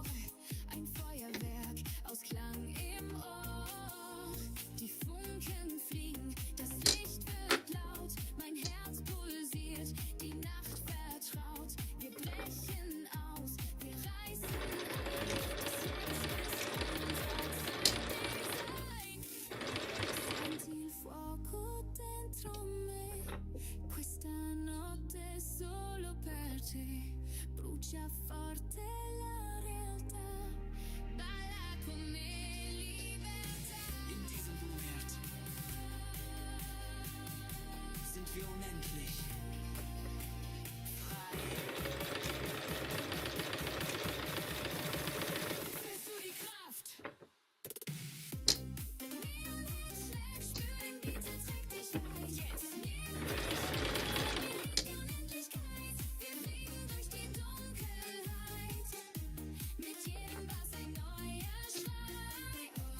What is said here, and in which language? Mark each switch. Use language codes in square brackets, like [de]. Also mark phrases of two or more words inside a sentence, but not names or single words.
[de] Ein Feuerwerk aus Klang im Ohr. Die Funken fliegen, das Licht wird laut. Mein Herz pulsiert, die Nacht vertraut. Wir brechen aus, wir reißen auf. [it] Senti il fuoco dentro me. Questa notte è solo per te. Brucia forte la realtà. Balla con me, libertà. [de] In diesem Moment sind wir unendlich frei. Fühlst du die Kraft? Mit jedem Bass ein neuer Schrei.